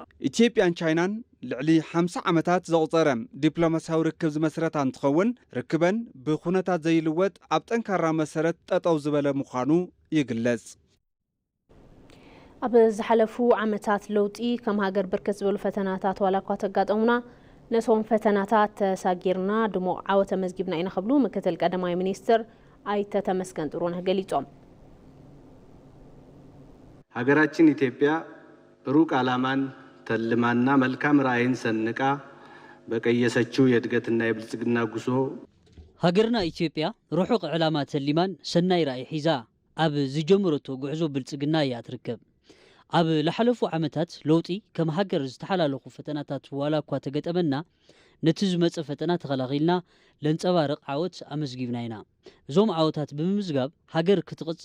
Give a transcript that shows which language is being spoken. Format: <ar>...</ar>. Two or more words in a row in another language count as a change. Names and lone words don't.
<ti>ኢትዮጵያን ቻይናን ልዕሊ 50 ዓመታት ዘቑፀረ ዲፕሎማሲያዊ ርክብ ዝመስረታ እንትኸውን ርክበን ብኹነታት ዘይልወጥ ኣብ ጠንካራ መሰረት ጠጠው ዝበለ ምዃኑ ይግለጽ ኣብ ዝሓለፉ ዓመታት ለውጢ ከም ሃገር ብርክት ዝበሉ ፈተናታት ዋላ እኳ ተጋጠሙና ነሶም ፈተናታት ተሳጊርና ድሙቕ ዓወተ መዝጊብና ኢና ክብሉ ምክትል ቀዳማይ ሚኒስትር ኣይተ ተመስገን ጥሩነህ ገሊጾም</ti> <am>ሀገራችን ኢትዮጵያ ብሩቅ ዓላማን ተልማና መልካም ራዕይን ሰንቃ በቀየሰችው የእድገትና የብልጽግና ጉዞ</am> <ti>ሀገርና ኢትዮጵያ ሩሑቅ ዕላማ ተልማን ሰናይ ራዕይ ሒዛ ኣብ ዝጀመረቶ ጉዕዞ ብልጽግና እያ ትርከብ ኣብ ለሓለፉ ዓመታት ለውጢ ከም ሃገር ዝተሓላለኹ ፈተናታት ዋላ እኳ ተገጠመና ነቲ ዝመፀ ፈተና ተኸላኺልና ለንፀባርቕ ዓወት ኣመስጊብና ኢና እዞም ዓወታት ብምምዝጋብ ሃገር ክትቕፅል</ti>